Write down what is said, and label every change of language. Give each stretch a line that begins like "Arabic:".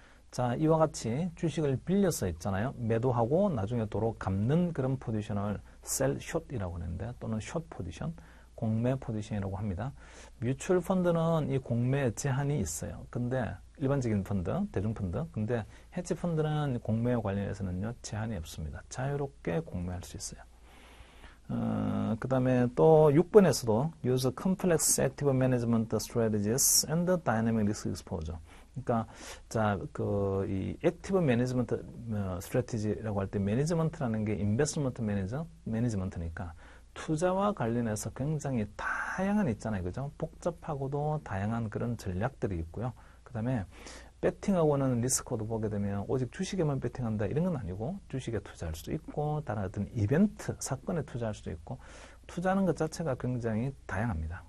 Korean: 자, 이와 같이 주식을 빌려서 있잖아요. 매도하고 나중에 도로 갚는 그런 포지션을 sell short이라고 하는데 또는 short 포지션. 공매 포지션이라고 합니다. 뮤추얼 펀드는 이 공매 제한이 있어요. 근데 일반적인 펀드, 대중펀드. 근데 헤지 펀드는 공매와 관련해서는요, 제한이 없습니다. 자유롭게 공매할 수 있어요. 그 다음에 또 6번에서도
English: use complex active management strategies and dynamic risk exposure.
Korean: 그러니까 이 액티브 매니지먼트 스트래티지라고 할 때 매니지먼트라는 게 인베스트먼트 매니지먼트니까 투자와 관련해서 굉장히 다양한 있잖아요. 그죠? 복잡하고도 다양한 그런 전략들이 있고요. 그 다음에 배팅하고는 리스크도 보게 되면 오직 주식에만 배팅한다 이런 건 아니고 주식에 투자할 수도 있고 다른 어떤 이벤트, 사건에 투자할 수도 있고 투자하는 것 자체가 굉장히 다양합니다.